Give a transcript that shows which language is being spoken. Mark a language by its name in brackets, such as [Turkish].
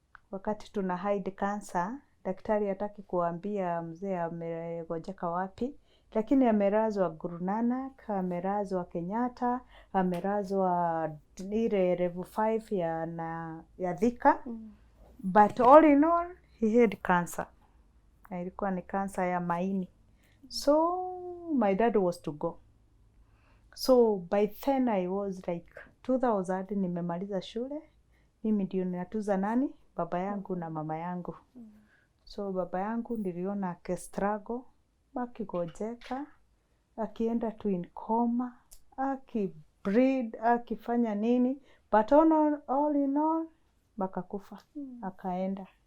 [Swahili] Wakati tuna hide cancer, daktari hataki kuambia mzee amegojeka wapi, lakini amelazwa Guru Nanak, amelazwa Kenyatta, amelazwa ile level 5 ya Thika. [English] But all in all he had cancer. [Swahili] Ilikuwa ni cancer ya maini. [English] So my dad was to go. So by then I was like 2000 [Swahili] nimemaliza shule. Mimi ndio ninatuza nani? Baba yangu na mama yangu. So baba yangu niliona akistruggle, akigojeka, [English] akienda to in coma, [Swahili] akibreed, akifanya nini, [English] but all in all [Swahili] bakakufa, akaenda.